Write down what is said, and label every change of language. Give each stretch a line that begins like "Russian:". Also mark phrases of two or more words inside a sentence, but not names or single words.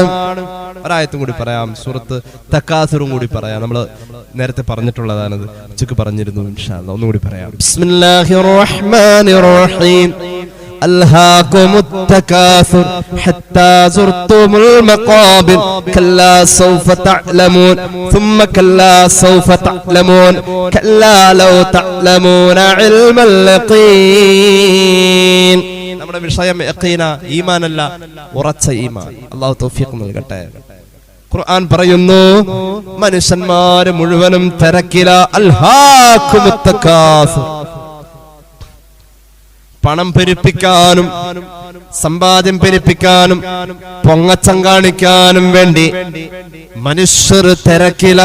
Malayalam: ഒരായത്തും കൂടി പറയാം, സൂറത്ത് തക്കാസുറും കൂടി പറയാം. നമ്മൾ നേരത്തെ പറഞ്ഞിട്ടുള്ളതാണത്, ഉച്ചക്ക് പറഞ്ഞിരുന്നു.
Arabic: إن شاء الله
Malayalam: ഒന്നുകൂടി പറയാം.
Arabic: بسم الله الرحمن الرحيم. ألهاكم التكاثر حتى زرتم المقابر كلا سوف تعلمون ثم كلا سوف تعلمون كلا لو تعلمون علم اليقين.
Malayalam: നമ്മുടെ വിഷയം യഖീന, ഈമാനല്ല, ഉറച്ച ഈമാൻ. അല്ലാഹു തൗഫീഖ് നൽകട്ടെ. ഖുർആൻ പറയുന്നു മനുഷ്യന്മാര് മുഴുവനും തിരക്കില.
Arabic: ألهاكم التكاثر,
Malayalam: പണം പെരുപ്പിക്കാനും സമ്പാദ്യം പെരുപ്പിക്കാനും പൊങ്ങച്ചം കാണിക്കാനും വേണ്ടി മനുഷ്യർ തിരക്കില.